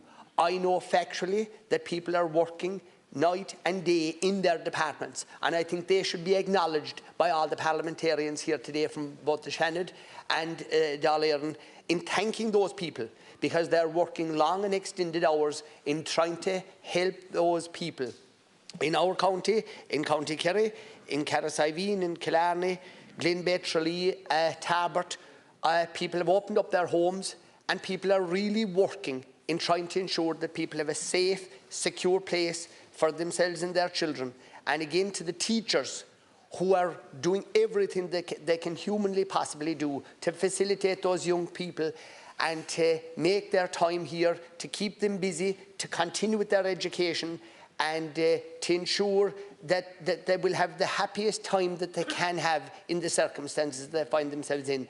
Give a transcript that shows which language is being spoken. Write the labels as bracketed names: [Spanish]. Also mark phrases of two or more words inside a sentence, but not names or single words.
[English] I know factually that people are working night and day in their departments, and I think they should be acknowledged by all the parliamentarians here today from both the Shannon and Dáil Éireann in thanking those people, because they're working long and extended hours in trying to help those people in our county, in County Kerry, in Carrick-Siveen, in Killarney, Glenbeigh, Tralee, Tarbert. People have opened up their homes, and people are really working in trying to ensure that people have a safe, secure place for themselves and their children. And again, to the teachers who are doing everything they can humanly possibly do to facilitate those young people and to make their time here, to keep them busy, to continue with their education, and to ensure that they will have the happiest time that they can have in the circumstances they find themselves in.